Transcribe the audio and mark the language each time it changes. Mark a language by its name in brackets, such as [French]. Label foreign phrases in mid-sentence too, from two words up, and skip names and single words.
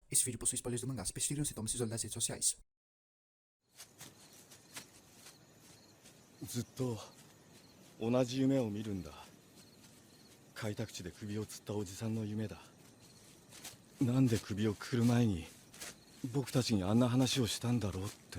[Portuguese] Esse vídeo possui spoilers do mangá. Se persistirem os sintomas, se isolem das redes sociais. [Japanese] ずっと同じ夢を見るんだ。開拓地で首を吊ったおじさんの夢だ。なんで首をくくる前に僕たちにあんな話をしたんだろうって。